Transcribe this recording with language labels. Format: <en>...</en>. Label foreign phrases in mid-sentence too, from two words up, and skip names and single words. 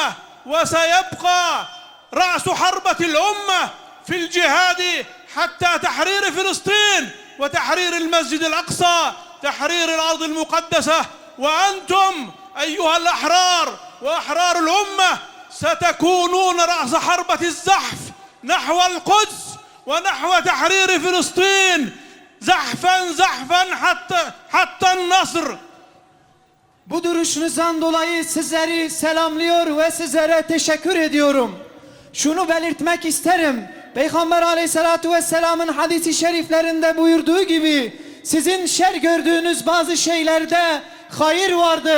<ar>وسيبقى رأس حربة الأمة في الجهاد حتى تحرير فلسطين وتحرير المسجد الأقصى تحرير الأرض المقدسة وأنتم أيها الأحرار وأحرار الأمة ستكونون رأس حربة الزحف نحو القدس ونحو تحرير فلسطين زحفا زحفا حتى النصر.</ar> <tr>Bu duruşunuzdan dolayı sizleri selamlıyor ve sizlere teşekkür ediyorum. Şunu belirtmek isterim. Peygamber Aleyhisselatü Vesselam'ın hadisi şeriflerinde buyurduğu gibi sizin şer gördüğünüz bazı şeylerde hayır vardır.</tr>